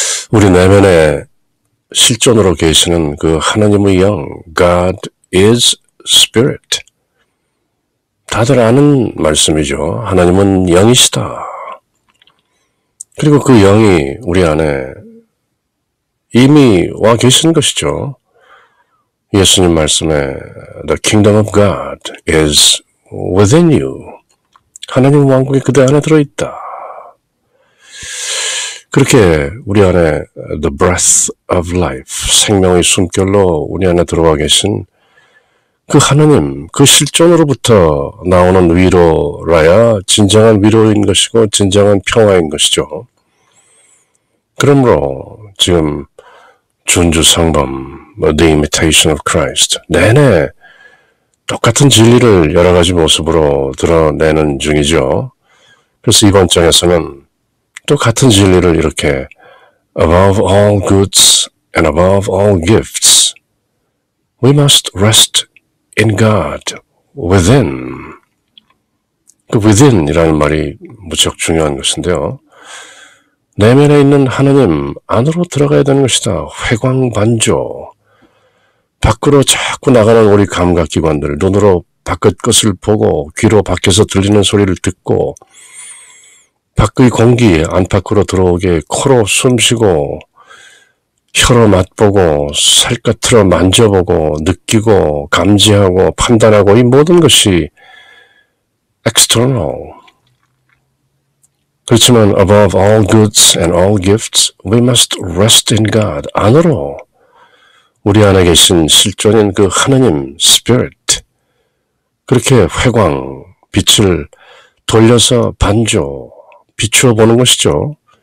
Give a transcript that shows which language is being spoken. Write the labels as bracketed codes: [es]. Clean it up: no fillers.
[ko] 우리 내면에 실존으로 계시는 그 하나님의 영, [en] God is Spirit. [ko] 다들 아는 말씀이죠. 하나님은 영이시다. 그리고 그 영이 우리 안에 이미 와 계신 것이죠. 예수님 말씀에 [en] The kingdom of God is within you. [ko] 하나님 왕국이 그대 안에 들어있다. 그렇게 우리 안에 [en] the breath of life, [ko] 생명의 숨결로 우리 안에 들어와 계신 그 하나님, 그 실존으로부터 나오는 위로라야 진정한 위로인 것이고 진정한 평화인 것이죠. 그러므로 지금 준주성범, The Imitation of Christ 내내 똑같은 진리를 여러 가지 모습으로 드러내는 중이죠. 그래서 이번 장에서는 또 같은 진리를 이렇게 [en] Above all goods and above all gifts, we must rest in God within. [ko] 그 within이라는 말이 무척 중요한 것인데요. 내면에 있는 하나님 안으로 들어가야 되는 것이다. 회광반조. 밖으로 자꾸 나가는 우리 감각기관들, 눈으로 바깥 것을 보고 귀로 밖에서 들리는 소리를 듣고 밖의 공기 안팎으로 들어오게 코로 숨쉬고 혀로 맛보고 살갗으로 만져보고 느끼고 감지하고 판단하고 이 모든 것이 external. 그렇지만 [en] above all goods and all gifts, we must rest in God. [ko] 안으로 우리 안에 계신 실존인 그 하나님, Spirit. 그렇게 회광, 빛을 돌려서 반조, 비추어 보는 것이죠.